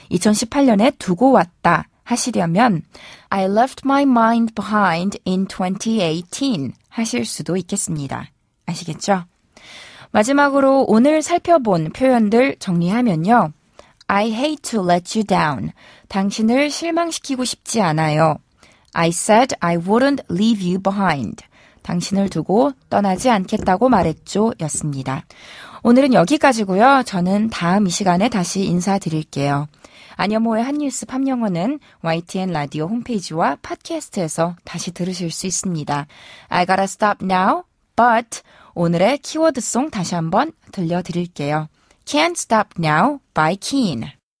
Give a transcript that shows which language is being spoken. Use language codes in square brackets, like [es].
[ko] 2018년에 두고 왔다 하시려면 [en] I left my mind behind in 2018 [ko] 하실 수도 있겠습니다. 아시겠죠? 마지막으로 오늘 살펴본 표현들 정리하면요. [en] I hate to let you down. [ko] 당신을 실망시키고 싶지 않아요. [en] I said I wouldn't leave you behind. [ko] 당신을 두고 떠나지 않겠다고 말했죠. 였습니다. 오늘은 여기까지고요. 저는 다음 이 시간에 다시 인사드릴게요. 안현모의 한뉴스 팝영어는 YTN 라디오 홈페이지와 팟캐스트에서 다시 들으실 수 있습니다. [en] I gotta stop now, but [ko] 오늘의 키워드송 다시 한번 들려드릴게요. [en] Can't Stop Now by Keen.